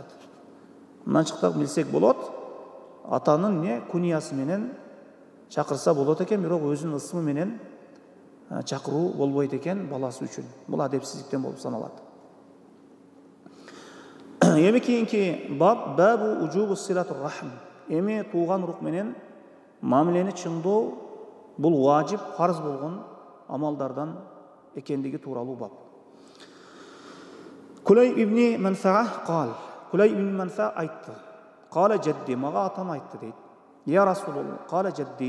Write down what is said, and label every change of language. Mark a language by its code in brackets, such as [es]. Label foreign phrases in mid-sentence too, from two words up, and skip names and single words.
[ky] Мындан чыктак билсек болот, атанын не куниясы менен чакырса болот экен, бирок өзүнүн ысмы менен чакыруу болбойт экен баласы үчүн. Бул адепсиздиктен болуп саналат. Эми кийинки баб [ar] باب وجوب صلة الرحم. [ky] Эми тууган урук менен мамилени чыңдоо бул важип, фарз болгон амалдардан экендиги тууралуу баб. Кулай ибн Манфаа кал. Кулай ибн Манфаа айтты. [ar] قال جدي, [ky] мага атам айтты дейт. [ar] يا رسول الله قال جدي.